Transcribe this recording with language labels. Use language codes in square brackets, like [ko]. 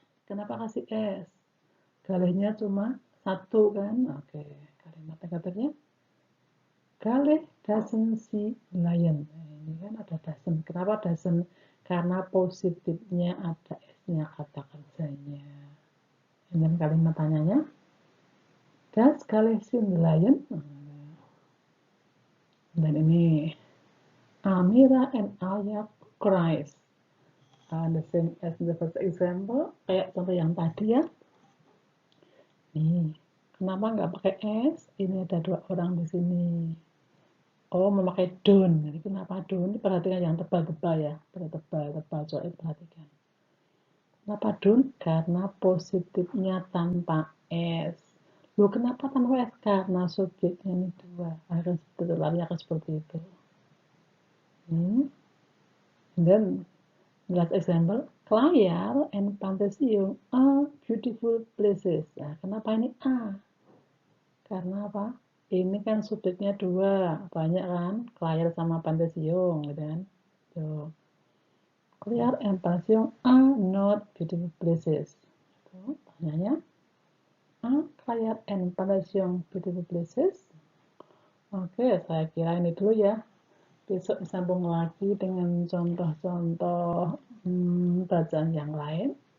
[id] Kenapa kasih s? Galehnya cuma satu kan? Oke, kalimat negatifnya. [en] Gale doesn't see lion. [id] Nah, ini kan ada doesn't. Kenapa doesn't? Karena positifnya ada s-nya kata kerjanya. Dan kalimat tanyanya, [en] does Gale see the lion? [id] Dan ini, [en] Amira and Alia cries. The same as the first example, [id] kayak contoh yang tadi ya. Nih, kenapa nggak pakai s? Ini ada dua orang di sini. Oh, memakai don't. Jadi kenapa don't? Perhatikan yang tebal-tebal ya. Tebal-tebal, coba perhatikan. Kenapa don't? Karena positifnya tanpa s. Loh, kenapa tanpa s? Karena subjeknya ini dua. Lari akan seperti itu. [en] Dan last example, Klayar and Pantasium are beautiful places. [id] Nah, kenapa ini A? Karena apa? Ini kan subjeknya dua, banyak kan? Klayar sama Pantasium, gitu kan? Tuh. [en] Klayar and Pantasium are not beautiful places. [id] Tuh, tanyanya. [en] Are Klayar and Pantasium beautiful places? [id] Oke, saya kira ini dulu ya. Besok sambung lagi dengan contoh-contoh bacaan yang lain.